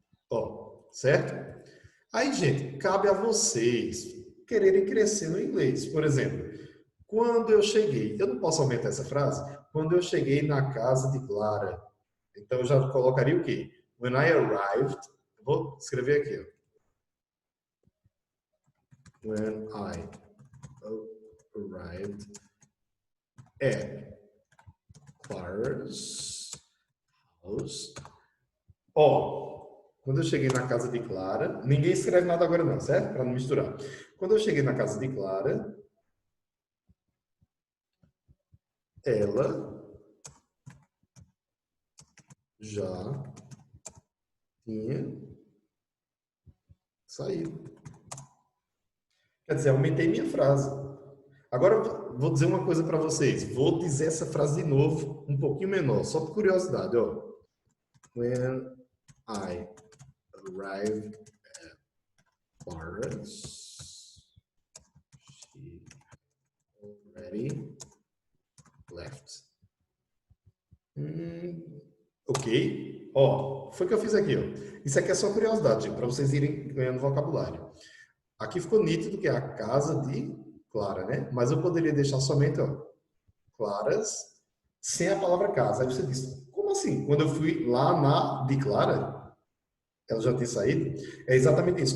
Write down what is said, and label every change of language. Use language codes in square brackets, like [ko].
[pt] Ó, certo? Aí, gente, cabe a vocês quererem crescer no inglês. Por exemplo, quando eu cheguei, eu não posso aumentar essa frase? Quando eu cheguei na casa de Clara. Então eu já colocaria o quê? [en] When I arrived, [pt] vou escrever aqui, ó. [en] When I arrived at Clara's house. [pt] Ó, quando eu cheguei na casa de Clara, ninguém escreve nada agora não, certo? Para não misturar. Quando eu cheguei na casa de Clara, ela já tinha saído. Quer dizer, aumentei minha frase. Agora vou dizer uma coisa para vocês. Vou dizer essa frase de novo, um pouquinho menor, só por curiosidade, ó. [en] When I arrived at Paris, she already left. [pt] Ok. Ó, foi o que eu fiz aqui, ó. Isso aqui é só curiosidade, para vocês irem ganhando vocabulário. Aqui ficou nítido que é a casa de Clara, né? Mas eu poderia deixar somente, ó, Claras, sem a palavra casa. Aí você disse, como assim? Quando eu fui lá na de Clara, ela já tinha saído? É exatamente isso.